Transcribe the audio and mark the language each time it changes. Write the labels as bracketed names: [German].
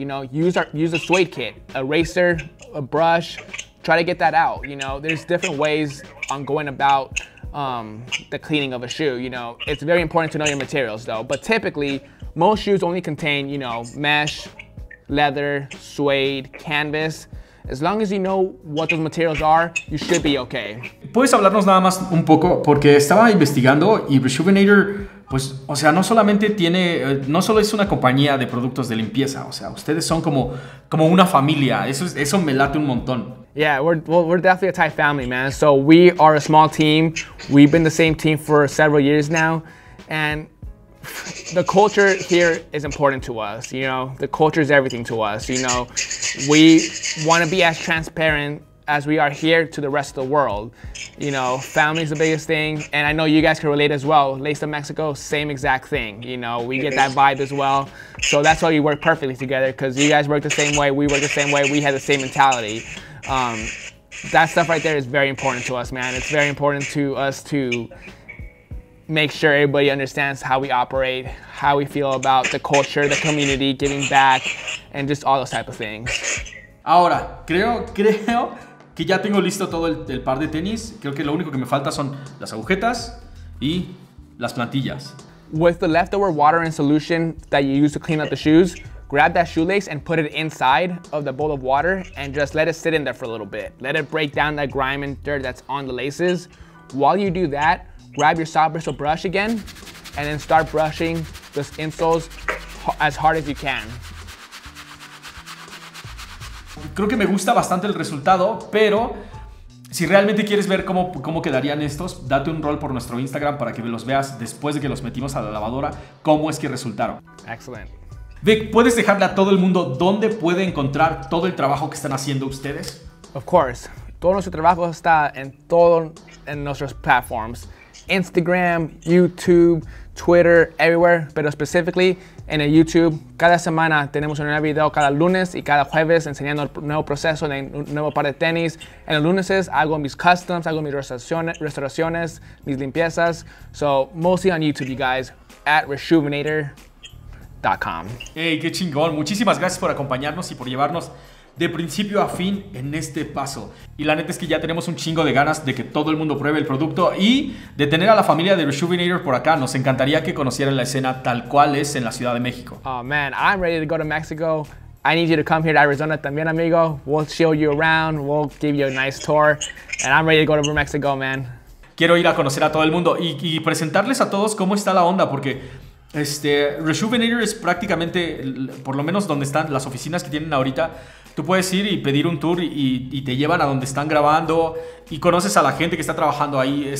[English] You know, use a suede kit, a eraser, a brush, try to get that out. You know, there's different ways on going about the cleaning of a shoe. You know, it's very important to know your materials though, but typically most shoes only contain, you know, mesh, leather, suede, canvas. As long as you know what those materials are, you should be okay. [Spanish] ¿Puedes hablarnos nada más un poco? Porque estaba investigando y Reshoevn8r, pues, o sea, no solamente tiene, no solo es una compañía de productos de limpieza, o sea, ustedes son como una familia. Eso me late un montón. [English] Yeah, we're definitely a tight family, man. So we are a small team. We've been the same team for several years now, and the culture here is important to us. You know, the culture is everything to us. You know, we want to be as transparent as we are here to the rest of the world. You know, family is the biggest thing, and I know you guys can relate as well. Leicester, Mexico, same exact thing. You know, we get that vibe as well. So that's why we work perfectly together, because you guys work the same way, we work the same way, we have the same mentality. That stuff right there is very important to us, man. It's very important to us to make sure everybody understands how we operate, how we feel about the culture, the community, giving back, and just all those type of things. [Spanish] Ahora, creo que ya tengo listo todo el par de tenis. Creo que lo único que me falta son las agujetas y las plantillas. [English] With the leftover water and solution that you use to clean up the shoes, grab that shoelace and put it inside of the bowl of water and just let it sit in there for a little bit. Let it break down that grime and dirt that's on the laces. While you do that, grab your soft bristle brush again and then start brushing the insoles as hard as you can. [Spanish] Creo que me gusta bastante el resultado, pero si realmente quieres ver cómo quedarían estos, date un rol por nuestro Instagram para que los veas después de que los metimos a la lavadora, cómo es que resultaron. [English] Excellent. [Spanish] Vic, ¿puedes dejarle a todo el mundo dónde puede encontrar todo el trabajo que están haciendo ustedes? [English] Of course. [Spanish] Todo nuestro trabajo está en nuestros platforms. Instagram, YouTube, Twitter, everywhere, pero specifically en el YouTube. Cada semana tenemos un nuevo video cada lunes y cada jueves enseñando el nuevo proceso de un nuevo par de tenis. En los lunes hago mis customs, hago mis restauraciones, mis limpiezas. [English] So mostly on YouTube, you guys, at Reshoevn8r. [Spanish] rejuvenator.com. Hey, qué chingón. Muchísimas gracias por acompañarnos y por llevarnos de principio a fin en este paso. Y la neta es que ya tenemos un chingo de ganas de que todo el mundo pruebe el producto y de tener a la familia de Rejuvenator por acá. Nos encantaría que conocieran la escena tal cual es en la Ciudad de México. [English] Oh man, I'm ready to go to Mexico. I need you to come here to Arizona [Spanish] también, amigo. [English] We'll show you around, we'll give you a nice tour, and I'm ready to go to Mexico, man. [Spanish] Quiero ir a conocer a todo el mundo y presentarles a todos cómo está la onda, porque Rejuvenator es prácticamente, por lo menos donde están las oficinas que tienen ahorita, tú puedes ir y pedir un tour y te llevan a donde están grabando y conoces a la gente que está trabajando ahí.